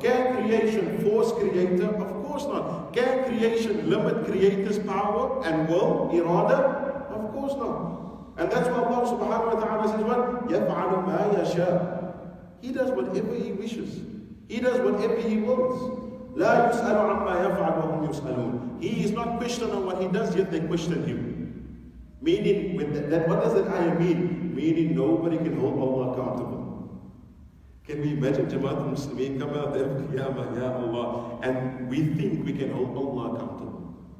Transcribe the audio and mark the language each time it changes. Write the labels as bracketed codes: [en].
[en] Can creation force creator? Of course not. Can creation limit creator's power and will, irada? Of course not. And that's why Allah subhanahu wa ta'ala says what? [ar] يَفْعَلُ مَا يَشَاءُ. [en] He does whatever He wishes. He does whatever He wills. [ar] لا يسأل عما يفعل وهم يسألون. [en] He is not questioned on what He does, yet they question Him. Meaning, with that, what does that ayah mean? Meaning nobody can hold Allah accountable. Can we imagine Jama'at al-Muslimin come out there of Qiyamah, Ya Allah, and we think we can hold Allah accountable?